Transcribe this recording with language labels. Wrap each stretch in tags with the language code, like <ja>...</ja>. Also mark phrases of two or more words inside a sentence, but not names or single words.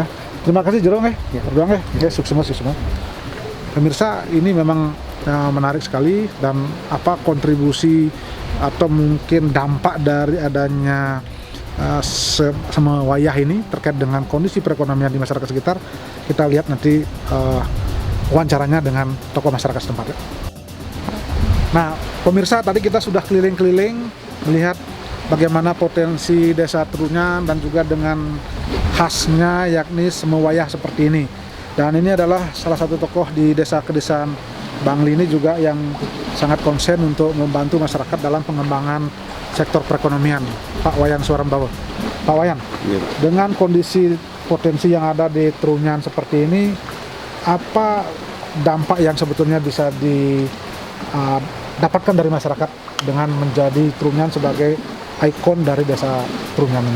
<id>Terima kasih Jero berjuang sukses semua. Pemirsa, ini memang menarik sekali, dan kontribusi atau mungkin dampak dari adanya semua wayah ini terkait dengan kondisi perekonomian di masyarakat sekitar, kita lihat nanti wawancaranya dengan tokoh masyarakat setempat. Nah, pemirsa, tadi kita sudah keliling-keliling melihat bagaimana potensi desa Trunyan dan juga dengan khasnya yakni semewayah seperti ini. Dan ini adalah salah satu tokoh di desa kedesaan Bangli ini juga yang sangat konsen untuk membantu masyarakat dalam pengembangan sektor perekonomian, Pak Wayan Suarambawa. Pak Wayan, Iya. dengan kondisi potensi yang ada di Trunyan seperti ini, apa dampak yang sebetulnya bisa didapatkan dari masyarakat dengan menjadi Trunyan sebagai ikon dari desa Trunyan ini?</id>